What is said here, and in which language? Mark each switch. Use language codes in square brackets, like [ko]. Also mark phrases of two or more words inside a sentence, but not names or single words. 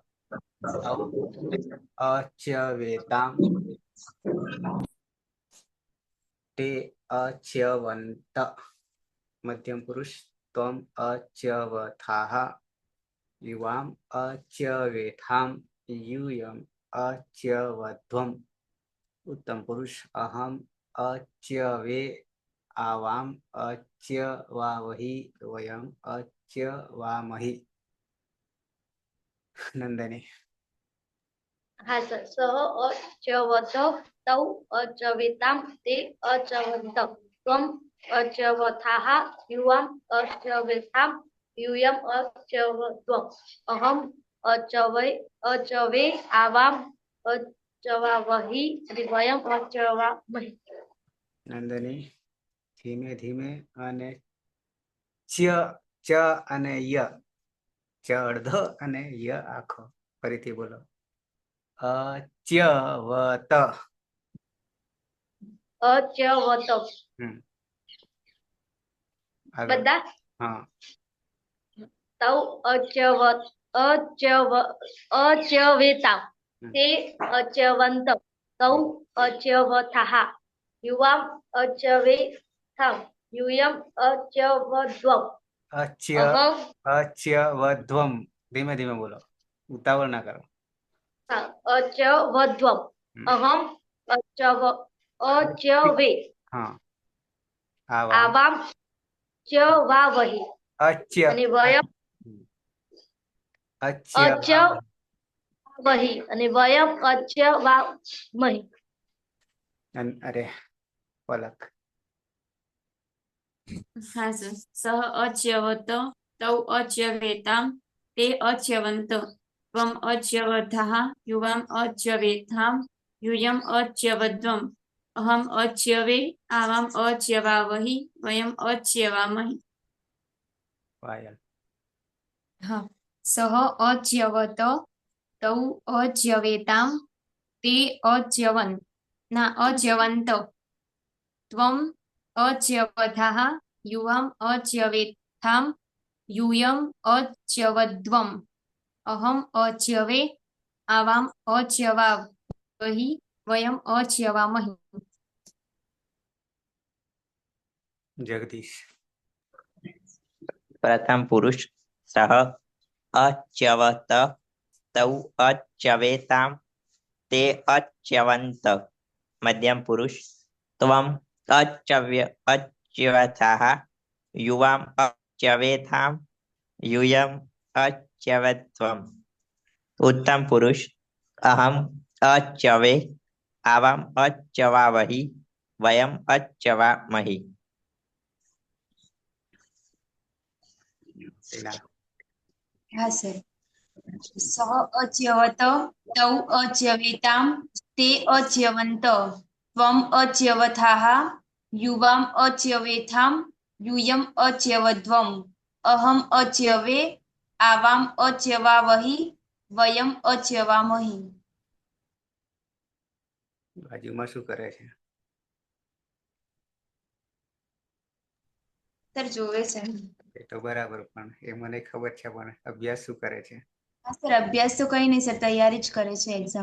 [sa] अच्यवेताम ते अच्यवंत मध्यम पुरुष त्वम अच्यवथाह युवाम अच्यवेथाम यूयम अच्यवध्वम उत्तम पुरुष अहम अच्यवे आवाम अच्यवावहि वयम अच्यवामहि नंदनी [gu] હા સર [sa] सह अच्यवत तौ अच्यवेताम ते अच्यवंत त्वम अच्यवथाह युवाम अच्यवेताम यूयम अच्यवध्वम अहम अचवे आवाम अच्यवावहि वयम अच्यवामहि [gu] नंदनी ધીમે ધીમે અને ચ ચ અને ય ચ અડધો અને ય આખો ફરીથી બોલો અચ્યવત [sa] अच्यवत બધા [gu] હા [sa] तौ अच्यवेताम ते अच्यवंत तौ अच्यवथाः युवाम अच्यवेताम यूयम अच्यवध्वम अहम [gu] અચ્યવધ્વમ ધીમે ધીમે બોલો ઉતાવળ ના કરો [sa] अच्यवध्वम अहम अच्यवे [gu] હા [sa] आवाम च्यवावहि अच्य અને वयम अच्यवावहि અને वयम अच्यवामहि [gu] અરે પલક હા સર [sa] सह अच्यवत तौ अच्यवेताम ते अच्यवंत त्वम अच्यवथाह युवाम अच्यवेथाम यूयम अच्यवध्वम अहम अच्यवे आवाम अच्यवावहि वयम अच्यवामहि [gu] પાયલ [sa] હા सह अच्यवत तौ अच्यवेताम ते अच्यवंत त्वम अच्यवथाह युवाम अच्यवेथाम यूयम अच्यवध्वम अहम अच्यवे आवाम अच्यवावहि वयम अच्यवामहि [gu] જગદીશ [sa] प्रथम पुरुष सह अच्यवत तौ अच्यवेताम ते अच्यवंत मध्यम पुरुष त्वम अच्यवथाह युवाम अच्यवेथाम यूयम अच्यवध्वम उत्तम पुरुष अहम अच्यवे आवाम अच्यवावहि वयम अच्यवामहि [gu] હા સર [sa] सह अच्यवत तौ अच्यवेताम ते अच्यवंत त्वम अच्यवथाह युवाम अच्यवेथाम यूयम अच्यवध्वम अहम अच्यवे आवाम अच्यवावहि वयम अच्यवामहि [gu] બાજુમાં શું કરે છે સર જોવે છે એ તો બરાબર, પણ એ મને ખબર છે, પણ અભ્યાસ શું કરે છે? હા સર, અભ્યાસ તો કઈ નહીં સર, તૈયારી જ કરે છે એક્ઝામ.